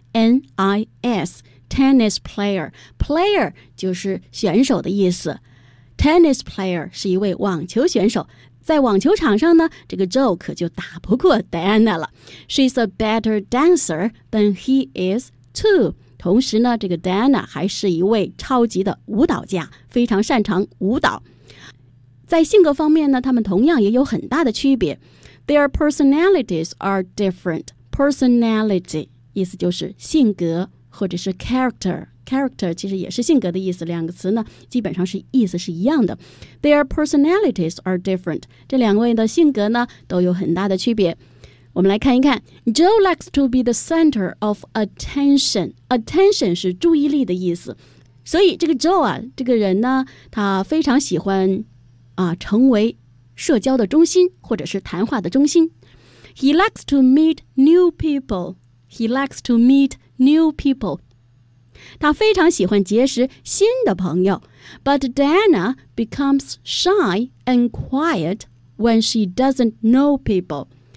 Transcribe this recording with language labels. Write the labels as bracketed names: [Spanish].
[Chinese] N-I-S Tennis player Player 就是选手的意思， Tennis player 是一位网球选手，在网球场上呢，这个 Joe 可就打不过 Diana 了。 [English] She's a better dancer than he is too. [Chinese] 同时呢，这个 Diana 还是一位超级的舞蹈家，非常擅长舞蹈。在性格方面呢，他们同样也有很大的区别。 [English] Their personalities are different. [Chinese] Personality意思就是性格，或者是 character 其实也是性格的意思，两个词呢基本上是意思是一样的。 [English] Their personalities are different， [Chinese] 这两位的性格呢都有很大的区别。我们来看一看， [English] Joe likes to be the center of attention， [Chinese] attention 是注意力的意思，所以这个 Joe 啊，这个人呢他非常喜欢啊成为社交的中心，或者是谈话的中心。 [English] He likes to meet new peopleHe likes to meet new people. [Chinese] 他非常喜欢结识新的朋友。 [English] But Diana becomes shy and quiet when she doesn't know people.